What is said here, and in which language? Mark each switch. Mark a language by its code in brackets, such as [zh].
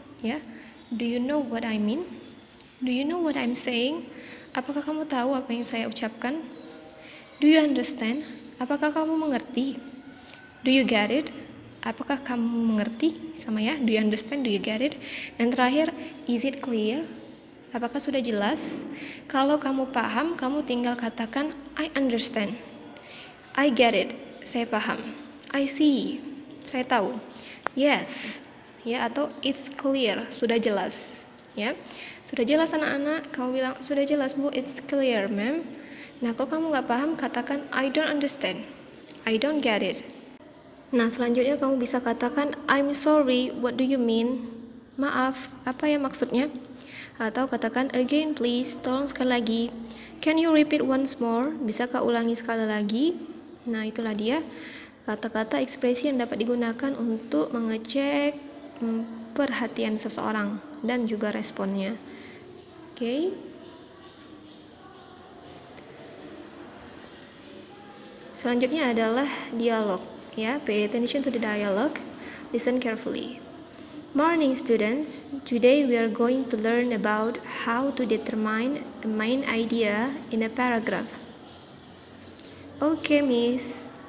[en] Ya, do you know what I mean? Do you know what I'm saying? [id] Apakah kamu tahu apa yang saya ucapkan? [en] Do you understand? [id] Apakah kamu mengerti? [en] Do you get it? [id] Apakah kamu mengerti? Sama ya, [en] do you understand? Do you get it? [id] Dan terakhir, [en] is it clear? [id] Apakah sudah jelas? Kalau kamu paham, kamu tinggal katakan [en] I understand. I get it. [id] Saya paham. [en] I see. [id] Saya tahu. Yes. Ya, atau [en] it's clear, [id] sudah jelas ya. Sudah jelas anak-anak, kamu bilang sudah jelas Bu, [en] it's clear ma'am. [id] Nah, kalau kamu nggak paham, katakan [en] I don't understand, I don't get it. [id] Nah, selanjutnya kamu bisa katakan [en] I'm sorry, what do you mean? [id] Maaf, apa ya maksudnya? Atau katakan [en] again please, [id] tolong sekali lagi. [en] Can you repeat once more? [id] Bisakah ulangi sekali lagi? Nah, itulah dia kata-kata ekspresi yang dapat digunakan untuk mengecek perhatian seseorang dan juga responnya. Oke. Selanjutnya adalah dialog ya. [en] Pay attention to the dialogue. Listen carefully. Morning students, today we are going to learn about how to determine a main idea in a paragraph. Okay, miss.